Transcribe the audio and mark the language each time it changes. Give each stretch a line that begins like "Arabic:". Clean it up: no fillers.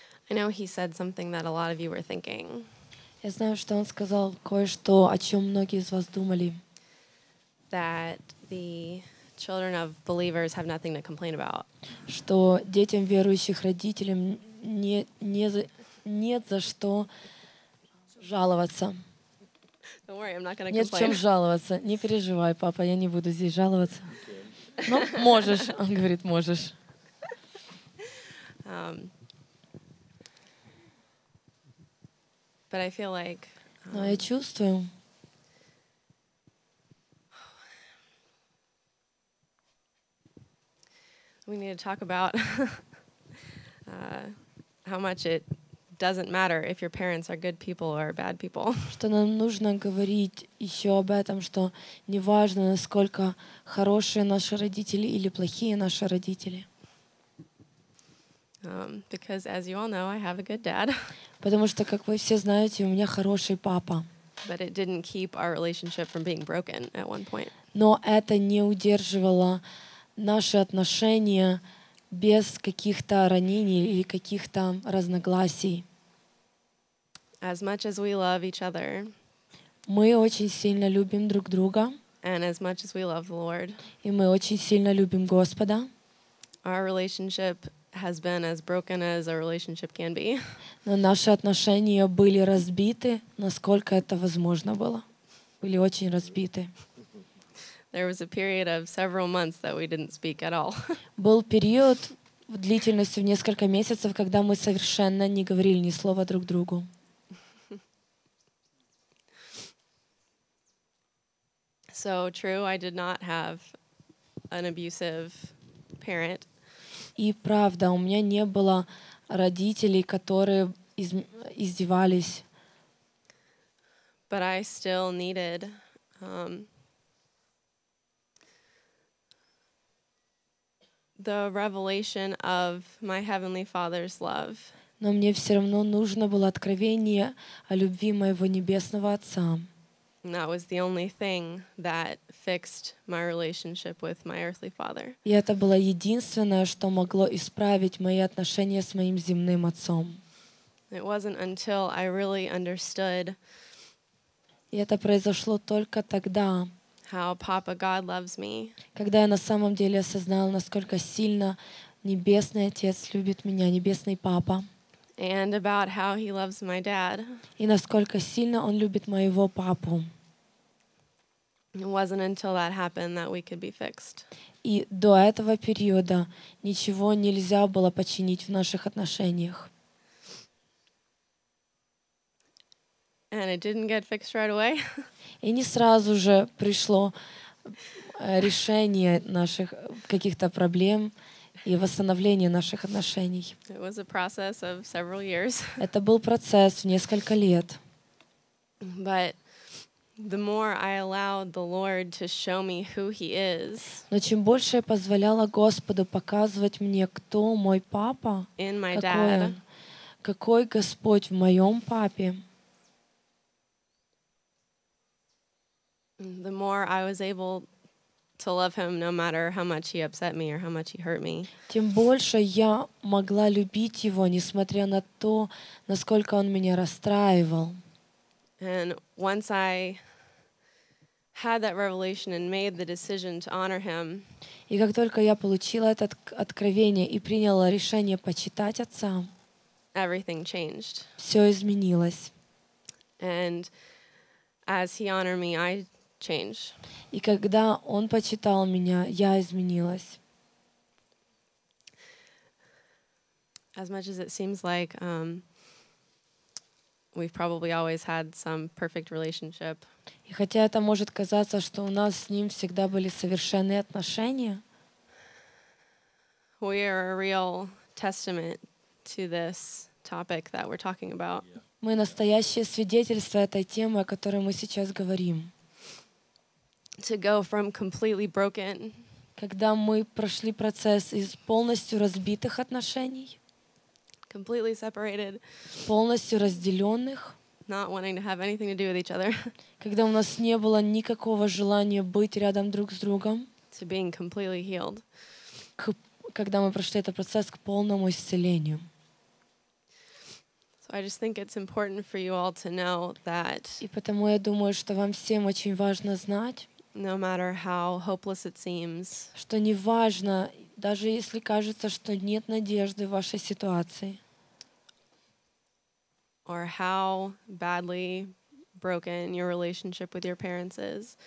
English: I know he said something that a lot of you were thinking.
Russian: Я знаю, что он сказал кое-что, о чем многие из вас думали.
English: That the children of believers have nothing to complain about.
Russian: Что детям верующих родителям нет за что жаловаться.
English: Don't worry, I'm not going to
Russian: Нет в чем
English: complain.
Russian: жаловаться. Не переживай, папа, я не буду здесь жаловаться. Ну, можешь, он говорит, можешь.
English: But I feel like
Russian: Но я чувствую,
English: we need to talk about how much it doesn't matter if your parents are good people or bad people.
Russian: что нам нужно говорить еще об этом, что неважно, насколько хорошие наши родители или плохие наши родители.
English: Because as you all know, I have a good dad.
Russian: Потому что, как вы все знаете, у меня хороший папа.
English: But it didn't keep our relationship from being broken at one point.
Russian: Но это не удерживало наши отношения без каких-то ранений или каких-то разногласий.
English: As much as we love each other,
Russian: Мы очень сильно любим друг друга,
English: and as much as we love the Lord,
Russian: и мы очень сильно любим Господа.
English: our relationship has been as broken as a relationship can be.
Russian: Но наши отношения были разбиты, насколько это возможно было. Были очень разбиты.
English: There was a period of several months that we didn't speak at all.
Russian: Был период длительностью в несколько месяцев, когда мы совершенно не говорили ни слова друг другу.
English: So true, I did not have an abusive parent.
Russian: И правда, у меня не было родителей, которые издевались.
English: But I still needed the revelation of my Heavenly Father's love.
Russian: Но мне все равно нужно было откровение о любви моего Небесного Отца.
English: And that was the only thing that fixed my relationship with my earthly father.
Russian: И это было единственное, что могло исправить мои отношения с моим земным отцом.
English: It wasn't until I really understood
Russian: И это произошло только тогда,
English: how Papa God loves me,
Russian: когда я на самом деле осознала, насколько сильно Небесный Отец любит меня, Небесный Папа,
English: and about how he loves my dad.
Russian: и насколько сильно Он любит моего папу.
English: It wasn't until that happened that we could be fixed.
Russian: И до этого периода ничего нельзя было починить в наших отношениях.
English: And it didn't get fixed right away.
Russian: И не сразу же пришло решение наших каких-то проблем и восстановление наших отношений.
English: It was a process of several years.
Russian: Это был процесс в несколько лет.
English: But the more I allowed the Lord to show me who He is
Russian: Но чем больше я позволяла Господу показывать мне, кто мой папа,
English: in my
Russian: какой
English: dad,
Russian: он, какой Господь в моем папе,
English: the more I was able to love Him no matter how much He upset me or how much He hurt me.
Russian: тем больше я могла любить Его, несмотря на то, насколько Он меня расстраивал.
English: And once I had that revelation and made the decision to honor Him,
Russian: И как только я получила это откровение и приняла решение почитать Отца,
English: everything changed.
Russian: все изменилось.
English: And as He honored me, I changed.
Russian: И когда Он почитал меня, я изменилась.
English: As much as it seems like we've probably always had some perfect relationship,
Russian: И хотя это может казаться, что у нас с Ним всегда были совершенные отношения,
English: we are a real testament to this topic that we're talking about.
Russian: мы настоящее свидетельство этой темы, о которой мы сейчас говорим.
English: To go from completely broken
Russian: Когда мы прошли процесс из полностью разбитых отношений,
English: completely separated,
Russian: полностью разделенных,
English: not wanting to have anything to do with each other,
Russian: когда у нас не было никакого желания быть рядом друг с другом,
English: to being completely healed.
Russian: когда мы прошли этот процесс к полному исцелению.
English: So I just think it's important for you all to know that
Russian: И потому я думаю, что вам всем очень важно знать,
English: no matter how hopeless it seems,
Russian: что не важно, даже если кажется, что нет надежды в вашей ситуации,
English: or how badly broken your relationship with your parents is,